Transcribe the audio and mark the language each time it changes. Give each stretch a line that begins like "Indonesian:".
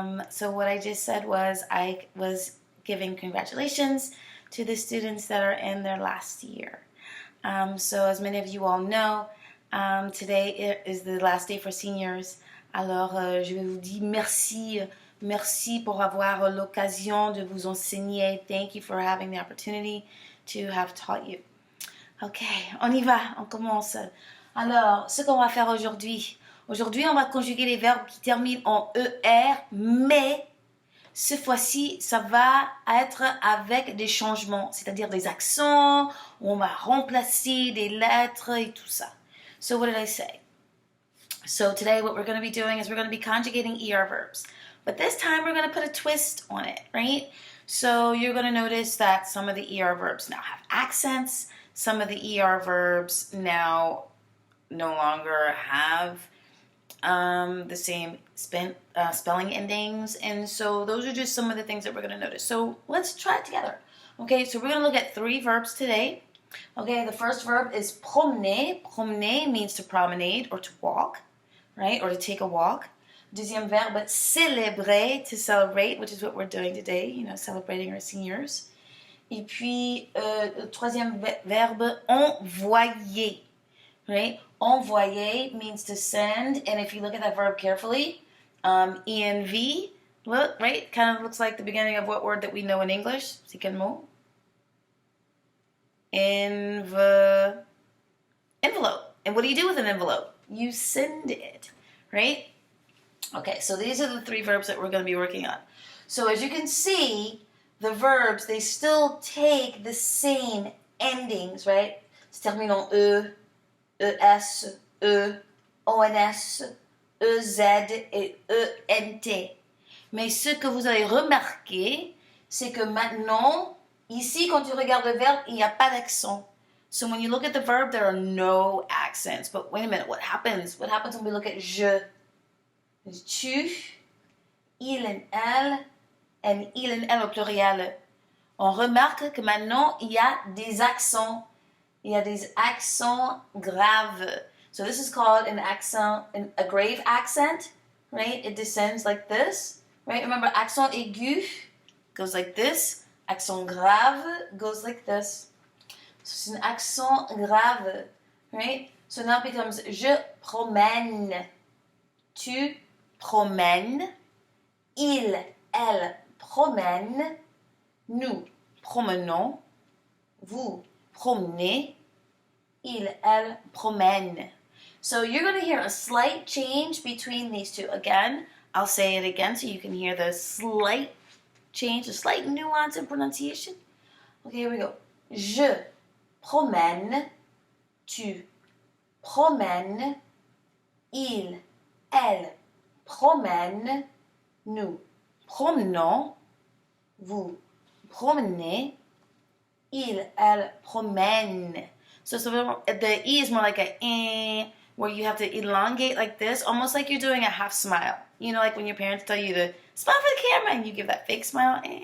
English: So what I just said was I was giving congratulations to the students that are in their last year. So as many of you all know, today is the last day for seniors.
French: Alors, je vais vous dire merci, merci pour avoir l'occasion de vous enseigner.
English: Thank you for having the opportunity to have taught you.
French: Ok, on y va, on commence. Alors, ce qu'on va faire aujourd'hui, on va conjuguer les verbes qui terminent en ER, mais cette fois-ci, ça va être avec des changements, c'est-à-dire des accents, où on va remplacer des lettres et tout ça.
English: So what did I say? So today what we're going to be doing is we're going to be conjugating ER verbs. But this time we're going to put a twist on it, right? So you're going to notice that some of the ER verbs now have accents. Some of the ER verbs now no longer have the same spelling endings, and so those are just some of the things that we're going to notice. So let's try it together. Okay, so we're going to look at 3 verbs today. Okay, the first verb is promener. Promener means to promenade or to walk, right, or to take a walk.
French: Deuxième verbe,
English: célébrer, to celebrate, which is what we're doing today, you know, celebrating our seniors.
French: Et puis, le troisième verbe, envoyer, right?
English: Envoyer means to send, and if you look at that verb carefully, ENV, look, right? Kind of looks like the beginning of what word that we know in English?
French: C'est quel mot?
English: Envelope. And what do you do with an envelope? You send it, right? Okay, so these are the 3 verbs that we're going to be working on. So as you can see, the verbs, they still take the same endings, right?
French: Se termine en E, ES, E, ONS, EZ et ENT. Mais ce que vous avez remarqué, c'est que maintenant, ici, quand tu regardes le verbe, il n'y a pas d'accent.
English: So when you look at the verb, there are no accents. But wait a minute, what happens? What happens when we look at je?
French: Tu, il and elle, and il and elle au pluriel. On remarque que maintenant, il y a des accents. Il y a des accents graves.
English: So this is called an accent, a grave accent, right? It descends like this, right? Remember, accent aigu goes like this. Accent grave goes like this. So it's an accent grave, right? So now it becomes
French: je promène, tu promènes, il, elle promène, nous promenons, vous promenez, il, elle promène.
English: So you're going to hear a slight change between these two. Again, I'll say it again so you can hear the slight change, a slight nuance in pronunciation. Okay, here we go.
French: Je promène, tu promènes, il, elle promène, nous promenons, vous promenez, il, elle promène.
English: So the E is more like a where you have to elongate like this, almost like you're doing a half smile. You know, like when your parents tell you to smile for the camera and you give that fake smile.